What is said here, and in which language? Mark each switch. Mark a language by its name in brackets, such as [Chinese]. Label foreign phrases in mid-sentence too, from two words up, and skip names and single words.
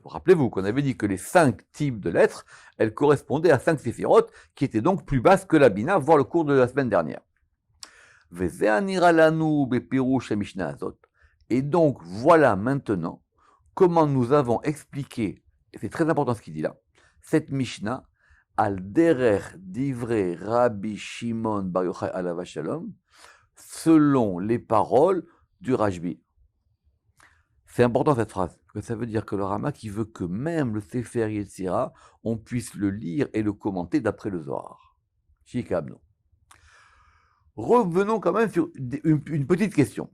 [French] Rappelez-vous qu'on avait dit que les 5 types de lettres, elles correspondaient à 5 séphirotes, qui étaient donc plus basses que la Bina, voire le cours de la semaine dernière. Et donc, voilà maintenant comment nous avons expliqué, et c'est très important ce qu'il dit là, cette Mishnah, [Hebrew] על דרך דברי רבי שמעון בר יוחאי עליו השלום, [French] selon les paroles du Rashbi. C'est important cette phrase, parce que ça veut dire que le Rama qui veut que même le Sefer Yetzira, on puisse le lire et le commenter d'après le Zohar. Shikabno. Revenons quand même sur une petite question.